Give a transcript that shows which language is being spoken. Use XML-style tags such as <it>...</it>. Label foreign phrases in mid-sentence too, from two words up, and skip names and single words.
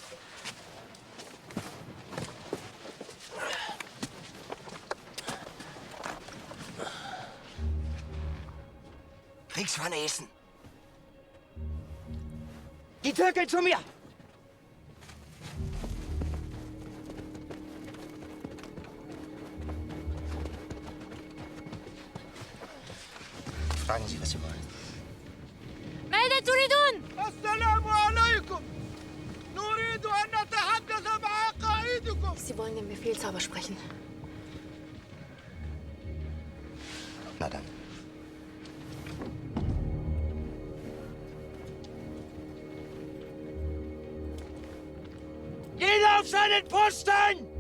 <de>Kriegsfahne Essen. Die Türken zu mir! Fragen Sie, was Sie wollen.</de> <ar>ماذا تريدون؟ السلام عليكم. نريد أن نتحدث مع قائدكم.</ar> <de>Sie wollen den Befehlshaber sprechen. Na dann. Jeder auf seinen Posten!</de>